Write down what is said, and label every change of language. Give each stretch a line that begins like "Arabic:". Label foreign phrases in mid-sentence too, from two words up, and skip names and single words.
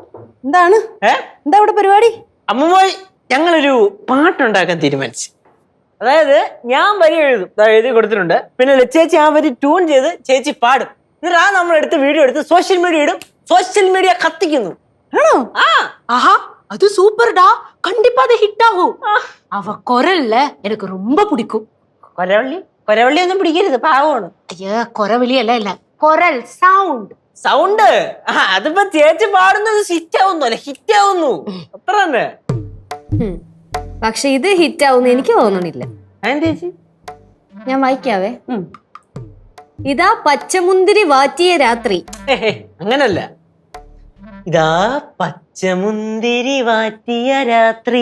Malayalam: എന്താണ്? എന്താ ഇവിടെ പരിപാടി? അമ്മൂമ്മ ഞങ്ങളൊരു പാട്ടുണ്ടാക്കാൻ തീരുമാനിച്ചു. അതായത് ഞാൻ വരി എഴുതും, എഴുതി കൊടുത്തിട്ടുണ്ട്. പിന്നെ ചേച്ചി ആ വരി ട്യൂൺ ചെയ്ത് ചേച്ചി പാടും. എന്നിട്ട് ആ നമ്മൾ എടുത്ത് വീഡിയോ എടുത്ത്
English: social media
Malayalam: ഇടും.
English: social media
Malayalam: കത്തിക്കുന്നു. ആണോ? ആ
Tamil: ஆஹா அது சூப்பர்டா, கண்டிப்பா அது ஹிட் ஆகும். அவ குரல்ல எனக்கு ரொம்ப பிடிக்கும்.
Malayalam: കൊരവള്ളി ഒന്നും പിടിക്കരുത്, പാവമാണ്.
Tamil: ஐயா குரவெளி எல்லாம் இல்ல, குரல் சவுண்ட்.
Malayalam: സൗണ്ട് അതിപ്പോ ചേച്ചി പാടുന്നത് ഹിറ്റ് ആവുന്നു, അല്ലെ ഹിറ്റ് ആവുന്നു, അത്ര തന്നെ. പക്ഷെ ഇത് ഹിറ്റ് ആവുന്ന എനിക്ക് തോന്നണില്ല. ചേച്ചി ഞാൻ വായിക്കാവേ. ഇതാ പച്ചമുന്തിരി വാറ്റിയ രാത്രി. അങ്ങനല്ല, ഇതാ പച്ചമുന്തിരി വാറ്റിയ രാത്രി,